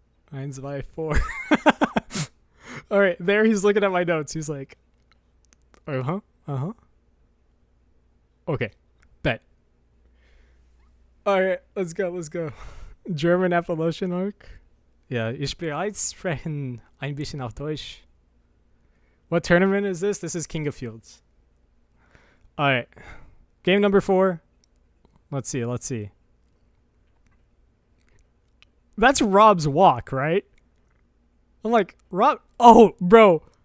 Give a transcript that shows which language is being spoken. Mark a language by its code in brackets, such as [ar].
[en] 1, 2, 4. All right, there he's looking at my notes. He's like, okay, bet. All right, let's go. German Appalachian arc. [de] Ja, ich bereits sprechen ein bisschen auf Deutsch. [en] What tournament is this? This is King of Fields. All right, game number 4. Let's see. That's Rob's walk, right? I'm like, Rob. Oh, bro.